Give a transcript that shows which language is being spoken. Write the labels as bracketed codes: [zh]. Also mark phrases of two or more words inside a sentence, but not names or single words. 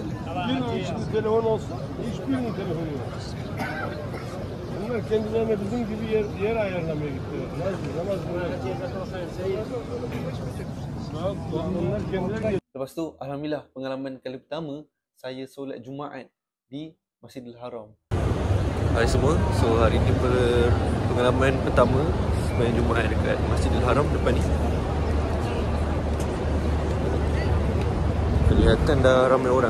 [tr] Birinin telefon olsa hiçbirinin telefonu yok. Bunlar kendilerine bizim gibi yer ayarlamaya gittiler. Namaz bunlar kendileri. [ms] Lepas tu, alhamdulillah, pengalaman kali pertama saya solat Jumaat di Masjidil Haram. Hai semua, so hari ni pengalaman pertama sembahyang Jumaat dekat Masjidil Haram depan ni. Kelihatan dah ramai orang.